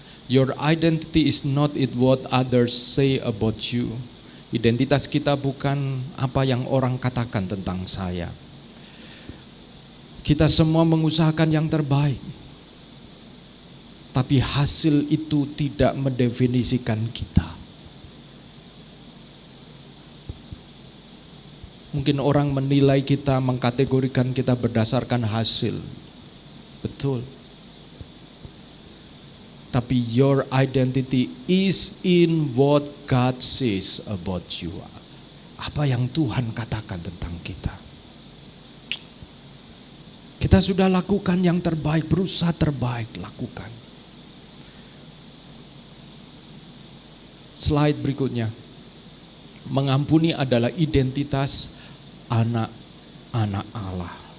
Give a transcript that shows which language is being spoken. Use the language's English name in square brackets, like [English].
[English] Your identity is not in what others say about you. [Indonesian] Identitas kita bukan apa yang orang katakan tentang saya. Kita semua mengusahakan yang terbaik. Tapi hasil itu tidak mendefinisikan kita. Mungkin orang menilai kita, mengkategorikan kita berdasarkan hasil. Betul. [English] Tapi your identity is in what God says about you. [Indonesian] Apa yang Tuhan katakan tentang kita. Kita sudah lakukan yang terbaik, berusaha terbaik, lakukan. Slide berikutnya. Mengampuni adalah identitas anak-anak Allah.